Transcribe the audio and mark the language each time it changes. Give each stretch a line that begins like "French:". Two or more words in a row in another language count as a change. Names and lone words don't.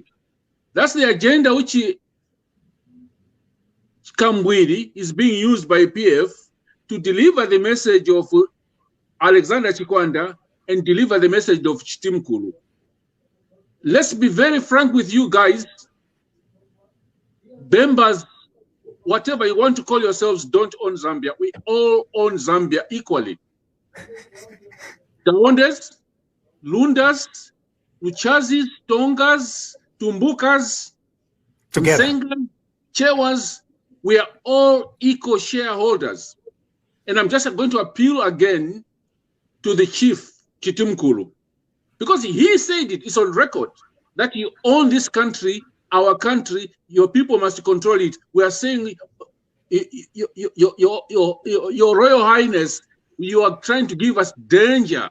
English: That's the agenda which Kambwidi is being used by PF to deliver the message of Alexander Chikwanda and deliver the message of Chitimkulu. Let's be very frank with you guys. Bembas, whatever you want to call yourselves, don't own Zambia. We all own Zambia equally. Tawondes, Lundas, Luchazis, Tongas, Tumbukas, Sengan, Chewas, we are all equal shareholders. And I'm just going to appeal again to the chief, Chitimkulu, because he said it, it's on record, that you own this country, our country, your people must control it. We are saying, your Royal Highness, you are trying to give us danger.